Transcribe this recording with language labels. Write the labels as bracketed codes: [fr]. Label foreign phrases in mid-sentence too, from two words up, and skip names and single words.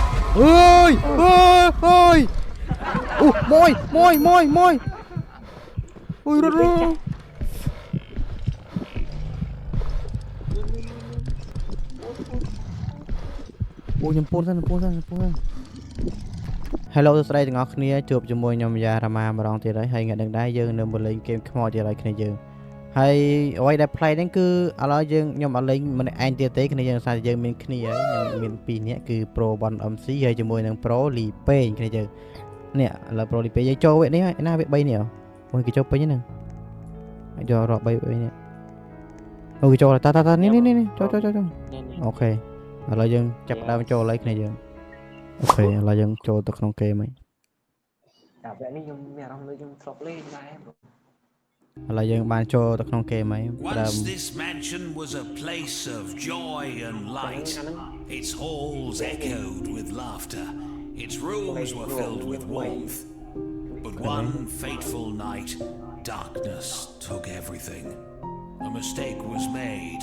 [km] ơi ơi ơi môi môi môi môi ui rồi ui nhầm pôn thân Hello សួស្តីទាំងអស់គ្នាជួបជាមួយខ្ញុំយ៉ារ៉ាម៉ាម្ដងទៀតហើយថ្ងៃនេះ ដែរយើងនៅមកលេងហ្គេមខ្មោចទៀតហើយគ្នាយើងហើយអ្វីដែល play ហ្នឹងគឺឥឡូវយើងខ្ញុំអត់លេងម្នាក់ឯងទៀតទេគ្នាយើងសារយើងមានគ្នាហើយខ្ញុំមាន2នាក់គឺ Pro Bon MC ហើយជាមួយនឹង Pro Li Pei គ្នាយើងនេះឥឡូវ Pro Li Pei យើងចូលវគ្គនេះហើយណាវគ្គ3នេះអូយគេចូលពេញហ្នឹងហើយយករាប់3វគ្គនេះអូគេចូលតានេះចូលអូខេឥឡូវយើងចាប់ដើមចូលហើយគ្នាយើងអូខេឥឡូវយើងចូលទៅក្នុងเกมហើយ តែវគ្គនេះខ្ញុំមានអារម្មណ៍ដូចខ្ញុំធ្លាប់លេងដែរ ឥឡូវយើងបានចូលទៅក្នុងเกมហើយ [en] Once this mansion was a place of joy and light. Its halls echoed with laughter. Its rooms were filled with warmth. But one fateful night, darkness took everything. A mistake was made.